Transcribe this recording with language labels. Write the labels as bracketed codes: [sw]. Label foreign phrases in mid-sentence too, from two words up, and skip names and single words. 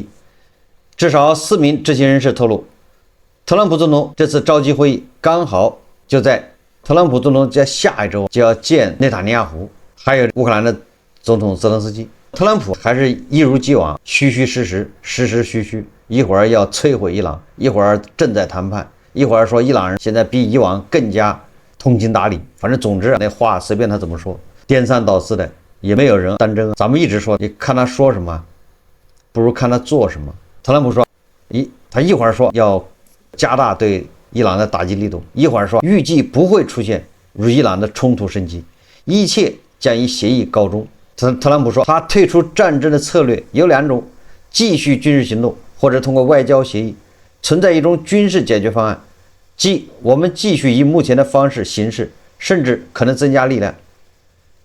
[zh] 至少4名知情人士透露，特朗普總統這次召集會議剛好就在特朗普總統在下一周就要見內塔尼亞胡，還有烏克蘭的總統澤連斯基。特朗普還是一如既往虛虛實實，實實虛虛，一會兒要摧毀伊朗，一會兒正在談判，一會兒說伊朗人現在比以往更加通情達理，反正總之那話隨便他怎麼說，顛三倒四的，也沒有人当真。咱們一直說，你看他說什麼不如看他做什麼。特朗普說他一會兒說要加大對伊朗的打擊力度，一會兒說預計不會出現與伊朗的衝突升級，一切將以協議告終。特朗普說，他退出戰爭的策略有2種：繼續軍事行動，或者通過外交協議。存在一種軍事解決方案，即我們繼續以目前的方式行事，甚至可能增加力量。